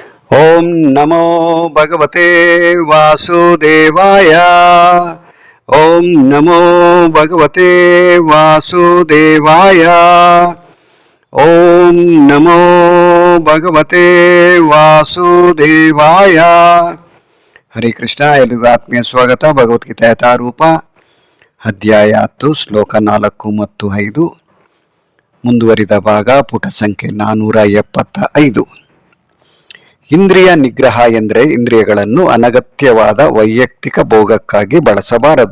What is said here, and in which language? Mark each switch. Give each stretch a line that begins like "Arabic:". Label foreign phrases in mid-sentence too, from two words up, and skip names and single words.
Sanskrit: ಓಂ ನಮೋ ಭಗವತೆ ವಾಸುದೇವಾಯ. ಓಂ ನಮೋ ಭಗವತೆ ವಾಸುದೇವಾಯ. ಓಂ ನಮೋ ಭಗವತೆ ವಾಸುದೇವಾಯ. ಹರೇ ಕೃಷ್ಣ.
Kannada: ಎಲ್ಲಿಗೂ ಆತ್ಮೀಯ ಸ್ವಾಗತ. ಭಗವದ್ಗೀತೆ ಯಥಾರೂಪ ಅಧ್ಯಾಯ 10 ಶ್ಲೋಕ 4 ಮತ್ತು 5 ಮುಂದುವರಿದ ಭಾಗ, ಪುಟ ಸಂಖ್ಯೆ 475. ಇಂದ್ರಿಯ ನಿಗ್ರಹ ಎಂದರೆ ಇಂದ್ರಿಯಗಳನ್ನು ಅನಗತ್ಯವಾದ ವೈಯಕ್ತಿಕ ಭೋಗಕ್ಕಾಗಿ ಬಳಸಬಾರದು.